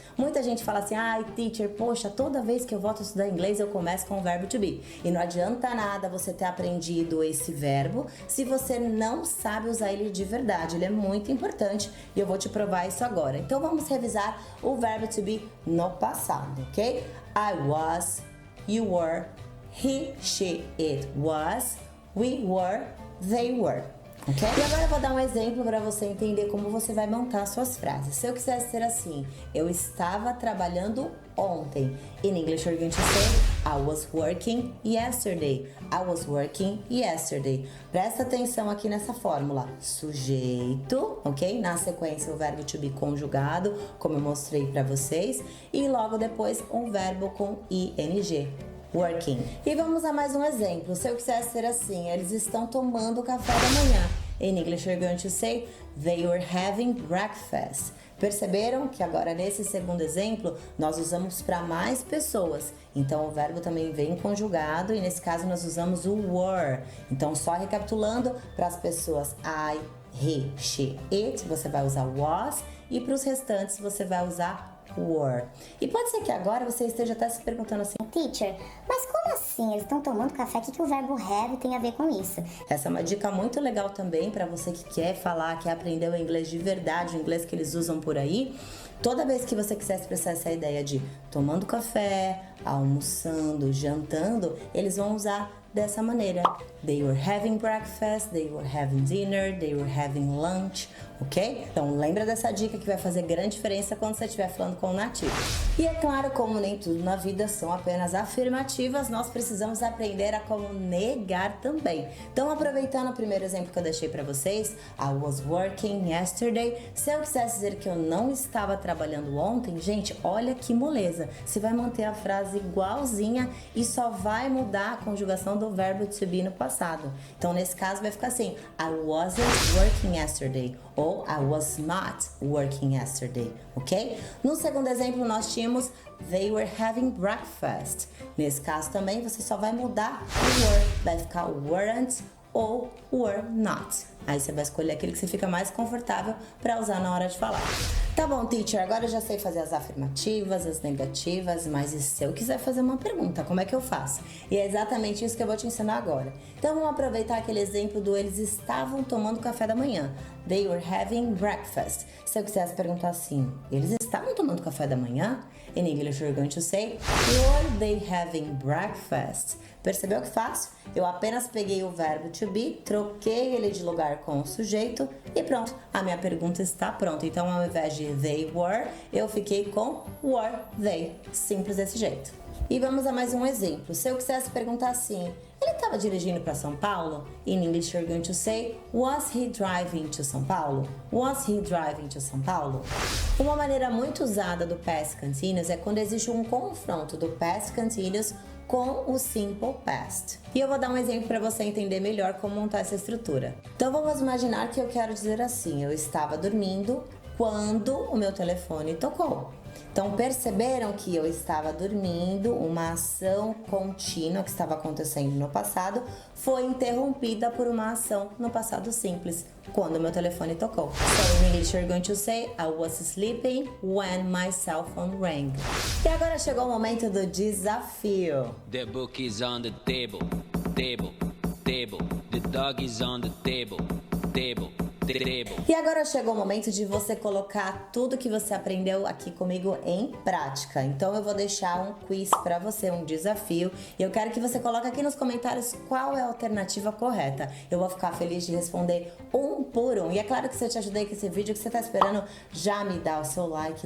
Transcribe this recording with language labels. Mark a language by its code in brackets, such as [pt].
[pt] Muita gente fala assim, ai teacher, poxa, toda vez que eu volto a estudar inglês eu começo com o verbo to be. E não adianta nada você ter aprendido esse verbo se você não sabe usar ele de verdade. Ele é muito importante e eu vou te provar isso agora. Então vamos revisar o verbo to be no passado, ok? [en] I was, you were, he, she, it was, we were, they were. Okay? [pt] E agora eu vou dar um exemplo para você entender como você vai montar suas frases. Se eu quisesse ser assim, eu estava trabalhando ontem. [en] In English you're going to say, I was working yesterday. I was working yesterday. [pt] Presta atenção aqui nessa fórmula. Sujeito, ok? Na sequência o verbo to be conjugado, como eu mostrei para vocês. E logo depois um verbo com ing. Working. E vamos a mais um exemplo. Se eu quisesse ser assim, eles estão tomando café da manhã. [en] In English, you're going to say, they were having breakfast. [pt] Perceberam que agora nesse segundo exemplo, nós usamos para mais pessoas. Então, o verbo também vem conjugado e nesse caso nós usamos o were. Então, só recapitulando, para as pessoas I, he, she, it, você vai usar was. E para os restantes, você vai usar were. E pode ser que agora você esteja até se perguntando assim, teacher, mas como assim? Eles estão tomando café? O que o verbo have tem a ver com isso? Essa é uma dica muito legal também para você que quer falar, quer aprender o inglês de verdade, o inglês que eles usam por aí. Toda vez que você quiser expressar essa ideia de tomando café, almoçando, jantando, eles vão usar dessa maneira. [en] They were having breakfast, they were having dinner, they were having lunch, ok? [pt] Então lembra dessa dica que vai fazer grande diferença quando você estiver falando com o nativo. E é claro, como nem tudo na vida são apenas afirmativas, nós precisamos aprender a como negar também. Então aproveitando o primeiro exemplo que eu deixei para vocês, [en] I was working yesterday. [pt] Se eu quisesse dizer que eu não estava trabalhando ontem, gente, olha que moleza. Você vai manter a frase igualzinha e só vai mudar a conjugação do verbo to be no passado. Então, nesse caso, vai ficar assim, [en] I wasn't working yesterday, [pt] ou [en] I was not working yesterday, [pt] ok? No segundo exemplo, nós tínhamos [en] they were having breakfast. [pt] Nesse caso também, você só vai mudar o were, vai ficar weren't ou were not. Aí você vai escolher aquele que você fica mais confortável para usar na hora de falar. Tá bom, teacher, agora eu já sei fazer as afirmativas, as negativas, mas e se eu quiser fazer uma pergunta, como é que eu faço? E é exatamente isso que eu vou te ensinar agora. Então vamos aproveitar aquele exemplo do eles estavam tomando café da manhã. [en] They were having breakfast. [pt] Se eu quisesse perguntar assim, eles estavam tomando café da manhã? [en] In English you're going to say, were they having breakfast? [pt] Percebeu que fácil? Eu apenas peguei o verbo to be, troquei ele de lugar começar com o sujeito e pronto, a minha pergunta está pronta. Então, ao invés de [en] they were, [pt] eu fiquei com [en] were they. [pt] Simples desse jeito. E vamos a mais um exemplo. Se eu quisesse perguntar assim, ele estava dirigindo para São Paulo? [en] In English, you're going to say, was he driving to São Paulo? Was he driving to São Paulo? [pt] Uma maneira muito usada do past continuous é quando existe um confronto do past continuous com o simple past. E eu vou dar um exemplo para você entender melhor como montar essa estrutura. Então vamos imaginar que eu quero dizer assim, eu estava dormindo quando o meu telefone tocou. Então perceberam que eu estava dormindo, uma ação contínua que estava acontecendo no passado foi interrompida por uma ação no passado simples, quando o meu telefone tocou. [en] So in English you're going to say I was sleeping when my cell phone rang. [pt] E agora chegou o momento do desafio. [en] The book is on the table, table, table. The dog is on the table, table. [pt] E agora chegou o momento de você colocar tudo que você aprendeu aqui comigo em prática. Então eu vou deixar um quiz para você, um desafio. E eu quero que você coloque aqui nos comentários qual é a alternativa correta. Eu vou ficar feliz de responder um por um. E é claro que se eu te ajudei com esse vídeo, que você está esperando, já me dá o seu like.